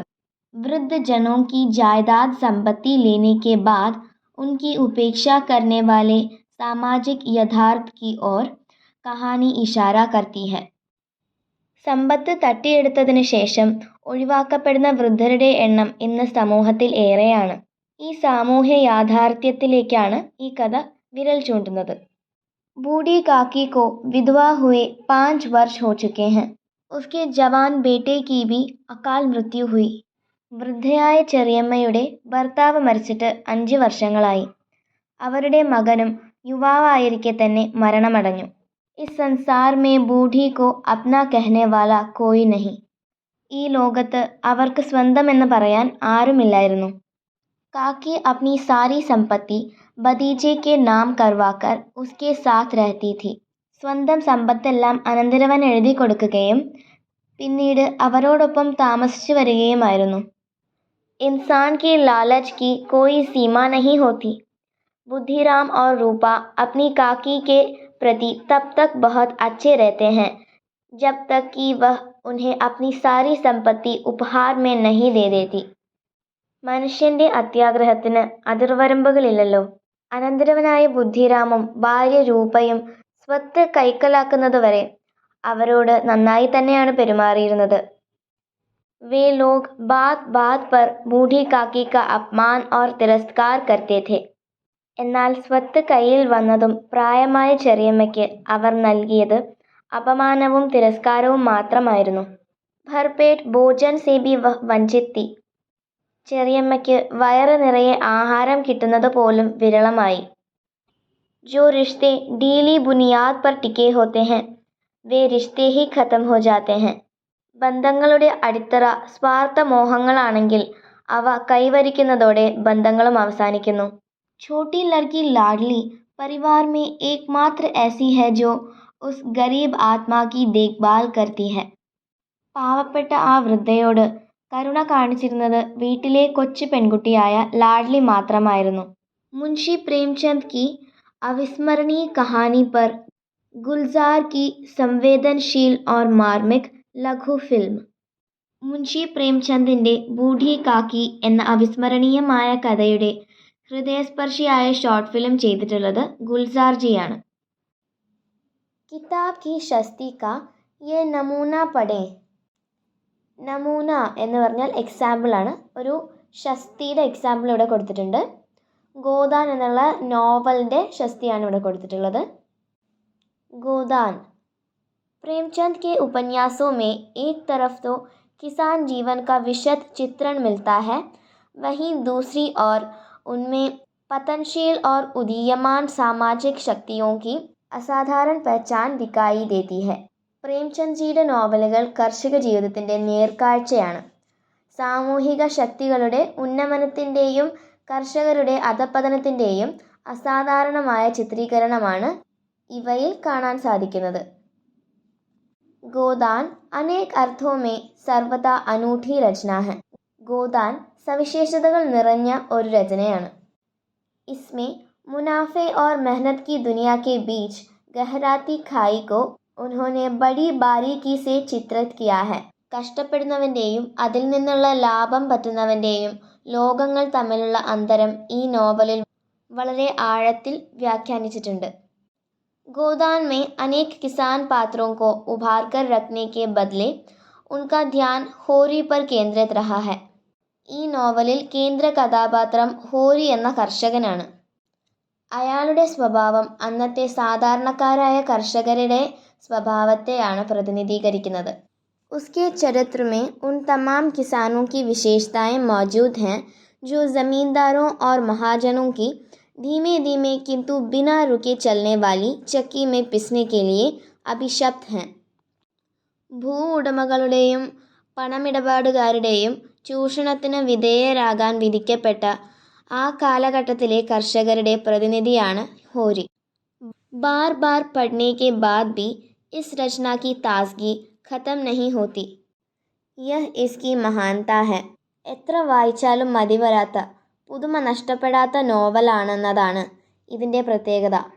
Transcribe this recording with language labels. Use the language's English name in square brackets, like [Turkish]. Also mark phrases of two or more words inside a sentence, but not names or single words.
[Hindi] वृद्धजनों की जायदाद संपत्ति लेने के बाद उनकी उपेक्षा करने वाले सामाजिक यथार्थ की ओर कहानी इशारा करती है. [Malayalam] സമ്പത്ത് തട്ടിയെടുത്തതിന് ശേഷം ഒഴിവാക്കപ്പെടുന്ന വൃദ്ധരുടെ എണ്ണം ഇന്ന് സമൂഹത്തിൽ ഏറെയാണ്. ഈ സാമൂഹ്യ യാഥാർത്ഥ്യത്തിലേക്കാണ് ഈ കഥ വിരൽ ചൂണ്ടുന്നത്. [Hindi] बूढ़ी काकी को विधवा हुए 5 वर्ष हो चुके हैं. उसके जवान बेटे की भी अकाल मृत्यु हुई. [Malayalam] വൃദ്ധയായ ചെറിയമ്മയുടെ ഭർത്താവ് മരിച്ചിട്ട് 5 വർഷങ്ങളായി. അവരുടെ മകനും യുവാവായിരിക്കെ തന്നെ മരണമടഞ്ഞു. [Hindi] इस संसार में बूढ़ी को अपना कहने वाला कोई नहीं. [Malayalam] ഈ ലോകത്ത് അവർക്ക് സ്വന്തമെന്ന് പറയാൻ ആരുമില്ലായിരുന്നു. [Hindi] काकी अपनी सारी संपत्ति भतीजे के नाम करवाकर उसके साथ रहती थी. [Malayalam] സ്വന്തം സമ്പത്തെല്ലാം അനന്തരവൻ എഴുതി കൊടുക്കുകയും പിന്നീട് അവരോടൊപ്പം താമസിച്ചു വരികയുമായിരുന്നു. [Hindi] इंसान की लालच की कोई सीमा नहीं होती. बुद्धिराम और रूपा अपनी काकी के प्रति तब तक बहुत अच्छे रहते हैं जब तक कि वह उन्हें अपनी सारी संपत्ति उपहार में नहीं दे देती. [Malayalam] മനുഷ്യൻ്റെ അത്യാഗ്രഹത്തിന് അതിർവരമ്പുകളില്ലല്ലോ. അനന്തരവനായ ബുദ്ധിരാമും ഭാര്യ രൂപയും സ്വത്ത് കൈക്കലാക്കുന്നതുവരെ അവരോട് നന്നായി തന്നെയാണ് പെരുമാറിയിരുന്നത്. [Hindi] वे लोग बात बात पर बूढ़ी काकी का अपमान और तिरस्कार करते थे. [Malayalam] എന്നാൽ സ്വത്ത് കയ്യിൽ വന്നതും പ്രായമായ ചെറിയമ്മയ്ക്ക് അവർ നൽകിയത് അപമാനവും തിരസ്കാരവും മാത്രമായിരുന്നു. [Hindi] भरपेट भोजन से भी वह वंचित थी. [Malayalam] ചെറിയമ്മയ്ക്ക് വയറ് നിറയെ ആഹാരം കിട്ടുന്നത് പോലും വിരളമായി. [Hindi] जो रिश्ते ढीली बुनियाद पर टिके होते हैं वे रिश्ते ही खत्म हो जाते हैं. [Malayalam] ബന്ധങ്ങളുടെ അടിത്തറ സ്വാർത്ഥ മോഹങ്ങളാണെങ്കിൽ അവ കൈവരിക്കുന്നതോടെ ബന്ധങ്ങളും അവസാനിക്കുന്നു. [Hindi] छोटी लड़की लाडली परिवार में एकमात्र ऐसी है जो उस गरीब आत्मा की देखभाल करती है. [Malayalam] പാവപ്പെട്ട ആ വൃദ്ധയോട് കരുണ കാണിച്ചിരുന്നത് വീട്ടിലെ കൊച്ചു പെൺകുട്ടിയായ ലാഡ്ലി മാത്രമായിരുന്നു. [Hindi] മുൻഷി പ്രേംചന്ദ് की अविस्मरणीय कहानी पर गुलजार की संवेदनशील और मार्मिक लघु फिल्म. [Malayalam] മുൻഷി പ്രേംചന്ദിൻ്റെ ബൂഢി കാക്കി എന്ന അവിസ്മരണീയമായ കഥയുടെ ഹൃദയസ്പർശിയായ ഷോർട്ട് ഫിലിം ചെയ്തിട്ടുള്ളത് ഗുൽസാർജിയാണ്. [Hindi] किताब की शस्ती का ये नमूना पढ़ें. [Malayalam] നമൂന എന്ന് പറഞ്ഞാൽ എക്സാമ്പിളാണ്. ഒരു ഷസ്തിയുടെ എക്സാമ്പിൾ ഇവിടെ കൊടുത്തിട്ടുണ്ട്. ഗോദാൻ എന്നുള്ള നോവലിൻ്റെ ഷസ്തിയാണ് ഇവിടെ കൊടുത്തിട്ടുള്ളത്. [Hindi] गोदान. प्रेमचंद के उपन्यासों में एक तरफ तो किसान जीवन का विशद चित्रण मिलता है, वहीं दूसरी ओर उनमें पतनशील और उदीयमान सामाजिक शक्तियों की असाधारण पहचान दिखाई देती है. [Malayalam] പ്രേംചന്ദ്ജിയുടെ നോവലുകൾ കർഷക ജീവിതത്തിൻ്റെ നേർക്കാഴ്ചയാണ്. സാമൂഹിക ശക്തികളുടെ ഉന്നമനത്തിൻ്റെയും കർഷകരുടെ അധപ്പതനത്തിൻ്റെയും അസാധാരണമായ ചിത്രീകരണമാണ് ഇവയിൽ കാണാൻ സാധിക്കുന്നത്. [Hindi] गोदान अनेक अर्थों में सर्वदा अनूठी रचना है. [Malayalam] ഗോദാൻ സവിശേഷതകൾ നിറഞ്ഞ ഒരു രചനയാണ്. [Hindi] इसमें मुनाफे और मेहनत की दुनिया के बीच गहराती खाई को उन्होंने बड़ी बारीकी से चित्रित किया है. [Malayalam] കഷ്ടപ്പെടുന്നവൻ്റെയും അതിൽ നിന്നുള്ള ലാഭം പറ്റുന്നവൻ്റെയും ലോകങ്ങൾ തമ്മിലുള്ള അന്തരം ഈ നോവലിൽ വളരെ ആഴത്തിൽ വ്യാഖ്യാനിച്ചിട്ടുണ്ട്. [Hindi] गोदान में अनेक किसान पात्रों को उभार कर रखने के बदले उनका ध्यान होरी पर केंद्रित रहा है. [Malayalam] ഈ നോവലിൽ കേന്ദ്ര കഥാപാത്രം ഹോരി എന്ന കർഷകനാണ്. അയാളുടെ സ്വഭാവം അന്നത്തെ സാധാരണക്കാരായ കർഷകരുടെ സ്വഭാവത്തെയാണ് പ്രതിനിധീകരിക്കുന്നത്. [Hindi] उसके चरित्र में उन तमाम किसानों की विशेषताएं मौजूद हैं जो ज़मींदारों और महाजनों की धीमे धीमे किंतु बिना रुके चलने वाली चक्की में पिसने के लिए अभिशप्त हैं. [Malayalam] ഭൂ ഉടമകളുടെയും പണമിടപാടുകാരുടെയും ചൂഷണത്തിന് വിധേയരാകാൻ വിധിക്കപ്പെട്ട ആ കാലഘട്ടത്തിലെ കർഷകരുടെ പ്രതിനിധിയാണ് ഹോരി. [Hindi] बार बार पढ़ने के बाद भी इस रचना की ताजगी खत्म नहीं होती. यह इसकी महानता है. [Malayalam] എത്ര വായിച്ചാലും മതി വരാത്ത, പുതുമ നഷ്ടപ്പെടാത്ത നോവലാണെന്നതാണ് ഇതിൻ്റെ പ്രത്യേകത.